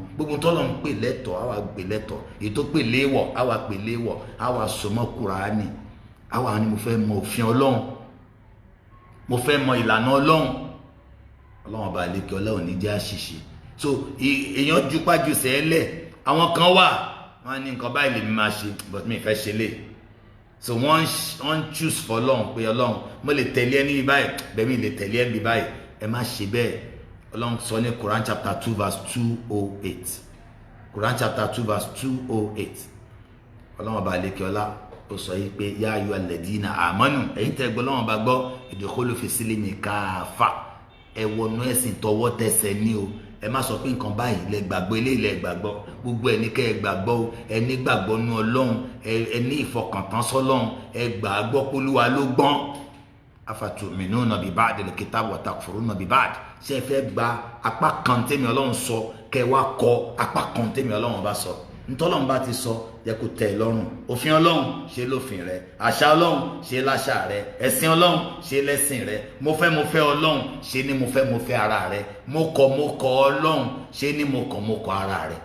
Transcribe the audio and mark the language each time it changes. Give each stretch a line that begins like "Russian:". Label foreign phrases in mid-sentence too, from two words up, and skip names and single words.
Yoruba: Gbogbo tọ́lọ̀ ń pè lẹ́tọ̀ á wà gbé lẹ́tọ̀, èyí tó pè léèwọ̀ á wà pè léèwọ̀, á wà sọmọ́ Kùránì, á wà ní mo fẹ́ mọ òfin Ọlọ́run, mo fẹ́ mọ ìlànà Ọlọ́run. Ọlọ́run ọba àlékè Ọlọ́run ní jẹ́ àṣìṣe. So èèyàn jupájú sẹ́lẹ̀, àwọn kan wà wọ́n ní nǹkan báyìí lèmi máa ṣe but mi fẹ́ ṣe lè. So wọ́n
English: choose for
Yoruba: Ọlọ́run pé Ọlọ́run mo lè tẹ̀lé ẹni báyìí bẹ́ẹ̀ mi lè tẹ̀lé ẹni báyìí, ẹ má ṣe bẹ́ẹ̀. Ọlọ́run sọ ní Quran
English: chapter 2 verse 208. Quran chapter 2 verse 208.
Yoruba: Ọlọ́run ọba àlékè ọlá ó sọ yìí pé
Arabic: يا أيها الذين آمنوا,
Yoruba: ẹ̀yin tẹ́ gbọ́ Ọlọ́run ọba gbọ́,
Arabic: ادخلوا في السلم كافة,
Yoruba: ẹ wọnú ẹ̀sìn tọwọ́ tẹsẹ̀ ní o. Ẹ má sọ pé nǹkan báyìí lẹ gbàgbọ́, eléyìí lẹ gbàgbọ́, gbogbo ẹni kẹ́ ẹ gbàgbọ́ o. Ẹ ní gbàgbọ́ nú Ọlọ́run, ẹ ní ìfọkàntán sọ́lọ́run, ẹ gbàgbọ́ p'Olúwa ló gbọ́n.
Arabic: أفتؤمنون ببعض الكتاب وتكفرون ببعض,
Yoruba: ṣé ẹ fẹ́ gba apá kan tèmi Ọlọ́run sọ kẹ́ wá kọ apá kan tèmi Ọlọ́run bá sọ. Ntọ́lọ́run bá ti sọ jẹ́ kó tẹ́ ẹ lọ́rùn. Òfin Ọlọ́run ṣe lófin rẹ, àṣà Ọlọ́run ṣe láṣà rẹ, ẹ̀sìn Ọlọ́run ṣe lẹ́sìn rẹ, mo fẹ́ Ọlọ́run ṣe ní mo fẹ́ ara rẹ, mo kọ̀ Ọlọ́run ṣe ní mo kọ̀ ara rẹ.